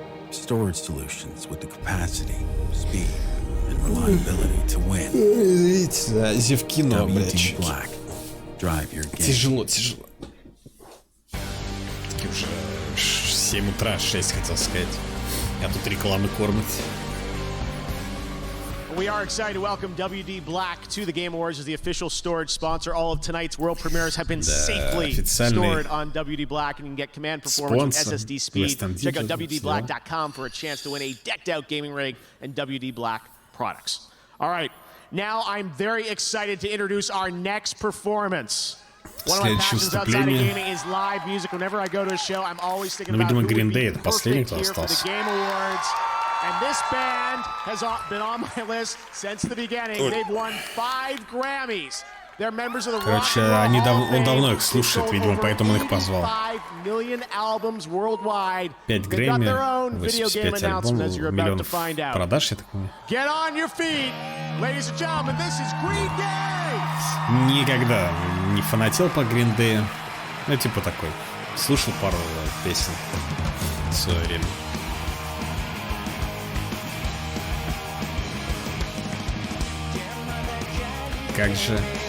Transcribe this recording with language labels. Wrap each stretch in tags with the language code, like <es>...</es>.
<en>storage solutions with the capacity, speed, and reliability to win.</en> <ru>Зевки, но, блядь.</ru> <en>Drive your game.</en> <ru>Тяжело. Таки уже 7 утра, 6 хотел сказать. Я тут рекламы кормит.</ru> <en>We are excited to welcome WD Black to the Game Awards as the official storage sponsor. All of tonight's world premieres have been safely stored on WD Black, and you can get command performance with SSD speed. Check out WDBlack.com for a chance to win a decked-out gaming rig and WD Black products. All right, now I'm very excited to introduce our next performance. One of my passions outside of gaming is live music. Whenever I go to a show, I'm always thinking about who would be perfect here for the Game Awards. And this band has been on my list since the beginning. They've won 5 Grammys. They're members of the Rock and Roll Hall of Fame.</en> <ru>Он давно их слушает, видимо, поэтому он их позвал.</ru> <en>5 million albums worldwide.</en> <ru>5 Грэмми, 85 альбомов, миллионов продаж, я так понимаю.</ru> <en>Get on your feet, ladies and gentlemen, this is Green Day.</en> <ru>Никогда не фанател по Green Day. Ну, типа такой. Слушал пару песен в свое время. Как же...</ru>